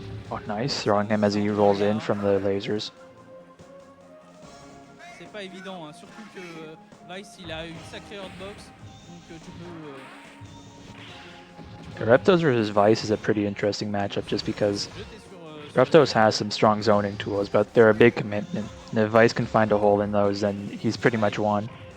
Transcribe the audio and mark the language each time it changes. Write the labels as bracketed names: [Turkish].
[English] Oh, nice, throwing him as he rolls in from the lasers. [French] C'est pas évident, hein. Surtout que Vice il a une sacrée hotbox, donc tu peux. [English] Reptos versus Vice is a pretty interesting matchup just because Reptos has some strong zoning tools, but they're a big commitment. And if Vice can find a hole in those, then he's pretty much won.